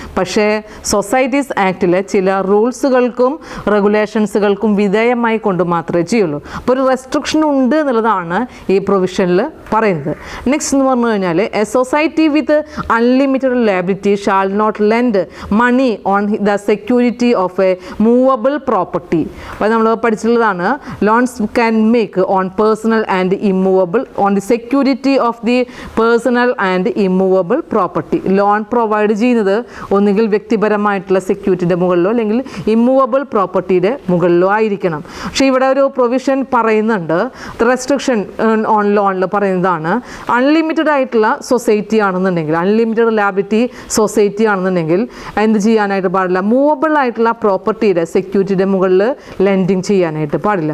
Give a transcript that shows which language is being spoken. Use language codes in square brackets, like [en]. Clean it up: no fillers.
[ml] പക്ഷേ സൊസൈറ്റീസ് ആക്റ്റിലെ ചില റൂൾസുകൾക്കും റെഗുലേഷൻസുകൾക്കും വിധേയമായി കൊണ്ട് മാത്രമേ ചെയ്യുള്ളൂ. അപ്പോൾ ഒരു റെസ്ട്രിക്ഷൻ ഉണ്ട് എന്നുള്ളതാണ് ഈ പ്രൊവിഷനിൽ പറയുന്നത്. നെക്സ്റ്റ് എന്ന് പറഞ്ഞു കഴിഞ്ഞാൽ [en] A society with unlimited liability shall not lend money on the security of a movable property. [ml] അപ്പോൾ നമ്മൾ പഠിച്ചിട്ടുള്ളതാണ് [en] Loans can make on personal and immovable on the security of the personal and immovable property. [ml] Loan provide ചെയ്യുന്നത് ഒന്നുകിൽ വ്യക്തിപരമായിട്ടുള്ള സെക്യൂരിറ്റിയുടെ മുകളിലോ അല്ലെങ്കിൽ immovable പ്രോപ്പർട്ടിയുടെ മുകളിലോ ആയിരിക്കണം. പക്ഷേ ഇവിടെ ഒരു പ്രൊവിഷൻ പറയുന്നുണ്ട്, റെസ്ട്രിക്ഷൻ ഓൺ ലോണിൽ പറയുന്നതാണ് അൺലിമിറ്റഡ് ആയിട്ടുള്ള സൊസൈറ്റി ആണെന്നുണ്ടെങ്കിൽ, അൺലിമിറ്റഡ് ലാബിലിറ്റി സൊസൈറ്റി ആണെന്നുണ്ടെങ്കിൽ എന്ത് ചെയ്യാനായിട്ട് പാടില്ല, മൂവബിൾ ആയിട്ടുള്ള പ്രോപ്പർട്ടിയുടെ സെക്യൂരിറ്റിയുടെ മുകളിൽ ലെൻഡിങ് ചെയ്യാനായിട്ട് പാടില്ല.